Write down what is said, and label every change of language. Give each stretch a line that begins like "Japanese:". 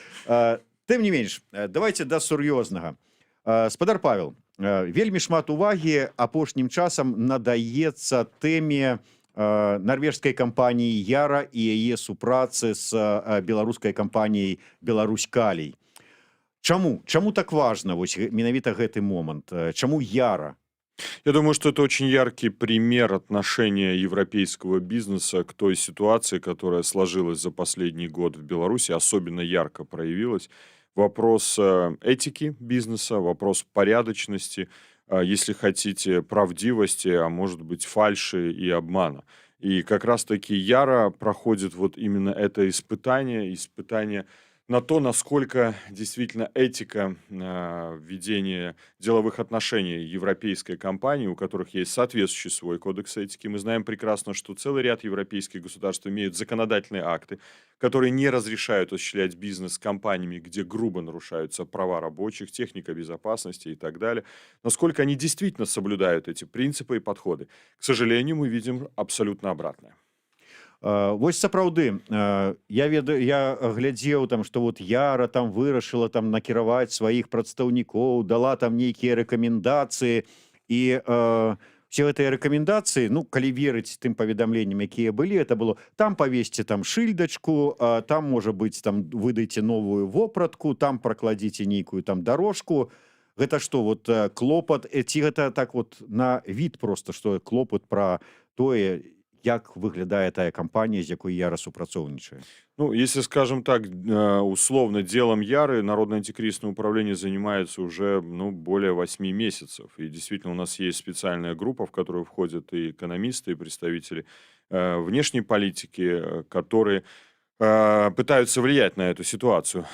Belarusian: Тым не менш, давайте да сур'ёзнага. Спадар Павел, вельмі шмат увагі апошнім часам надаецца тэме нарвежскай кампаніі Яра і яе супрацы з беларускай кампаніяй Беларусь-Калій. Чаму так важно вось менавіта гэты момант? Чаму Яра?
Russian: Я думаю, что это очень яркий пример отношения европейского бизнеса к той ситуации, которая сложилась за последний год в Беларуси, особенно ярко проявилась. Вопрос этики бизнеса, вопрос порядочности, если хотите, правдивости, а может быть фальши и обмана. И как раз-таки Яра проходит вот именно это испытание на то, насколько действительно этика ведения деловых отношений европейской компании, у которых есть соответствующий свой кодекс этики. Мы знаем прекрасно, что целый ряд европейских государств имеют законодательные акты, которые не разрешают осуществлять бизнес с компаниями, где грубо нарушаются права рабочих, техника безопасности и так далее. Насколько они действительно соблюдают эти принципы и подходы. К сожалению, мы видим абсолютно обратное.
Belarusian: Вось сапраўды, я глядзеў там, што вот Яра там вырашыла там накіраваць сваіх прадстаўнікоў, дала там нейкія рэкамендацыі, і все гэтыя рэкамендацыі, ну калі верыць тым паведамленням, якія былі,
Russian: это было
Belarusian: там павесьце там шыльдачку, там можа быць там выдайце новую вопратку, там пракладзіце нейкую там дорожку. Гэта што вот клопат, ці гэта так вот на від просто, што клопат пра тое, як выглядае тая кампанія, з якой Яра супрацоўнічае?
Russian: Ну, если, скажем так, условно, делом Яры Народное антикризисное управление занимается уже более 8 месяцев. И действительно у нас есть специальная группа, в которую входят и экономисты, и представители внешней политики, которые пытаются влиять на эту ситуацию.